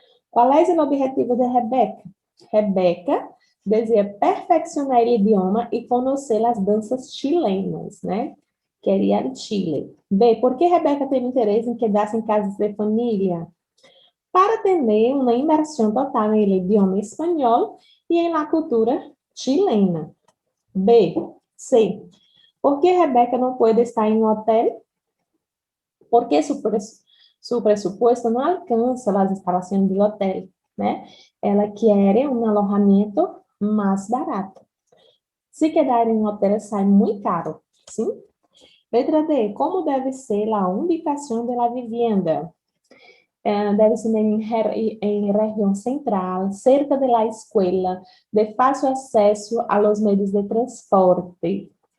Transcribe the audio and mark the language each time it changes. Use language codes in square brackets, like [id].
[pt] Qual é o objetivo de Rebeca? Rebeca deseja perfeccionar o idioma e conhecer as danças chilenas, né? Queria ir ao Chile. B. Por que Rebeca tem interesse em quedar-se em casas de família? Para ter uma imersão total no idioma espanhol e em la cultura chilena. B. C. [es] ¿Por qué Rebeca no puede estar en un hotel? Porque su presupuesto no alcanza las instalaciones del hotel, né? [pt] Ela quer um alojamento mais barato. Se quedar em um hotel, sai muito caro, sim? Letra D. Como deve ser a ubicação da vivienda? Deve ser em região central, cerca da escola, de fácil acesso a los meios de transporte.